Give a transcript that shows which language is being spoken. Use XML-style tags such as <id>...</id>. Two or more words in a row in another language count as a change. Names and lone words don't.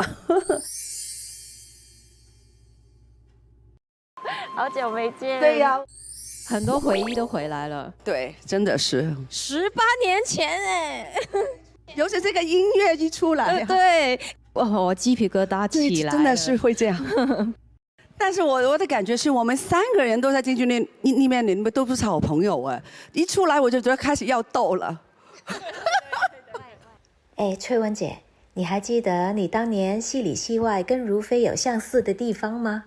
<zh>好久沒見。對呀，很多回憶都回來了。對，真的是 18年前哎，尤其這個音樂一出來，對，哇，我雞皮疙瘩起來，真的是會這樣。但是我的感覺是我們3個人都在京劇裡面都不是好朋友哎，一出來我就覺得開始要鬥了。哎，翠文姐，你还记得你当年戏里戏外跟如妃有相似的地方吗？</zh>